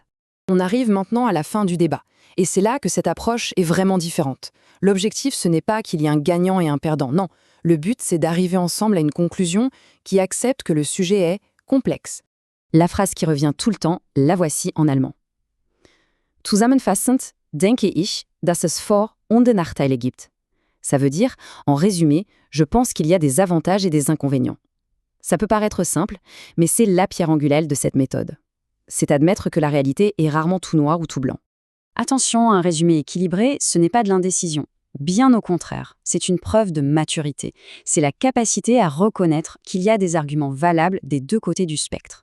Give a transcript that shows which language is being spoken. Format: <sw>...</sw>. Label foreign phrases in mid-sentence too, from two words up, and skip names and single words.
<fr>On arrive maintenant à la fin du débat. Et c'est là que cette approche est vraiment différente. L'objectif, ce n'est pas qu'il y ait un gagnant et un perdant, non. Le but, c'est d'arriver ensemble à une conclusion qui accepte que le sujet est complexe. La phrase qui revient tout le temps, la voici en allemand.</fr> <de>Zusammenfassend denke ich, dass es Vor- und Nachteile gibt.</de> <fr>Ça veut dire, en résumé, je pense qu'il y a des avantages et des inconvénients. Ça peut paraître simple, mais c'est la pierre angulaire de cette méthode. C'est admettre que la réalité est rarement tout noir ou tout blanc. Attention, un résumé équilibré, ce n'est pas de l'indécision. Bien au contraire, c'est une preuve de maturité. C'est la capacité à reconnaître qu'il y a des arguments valables des deux côtés du spectre.</fr>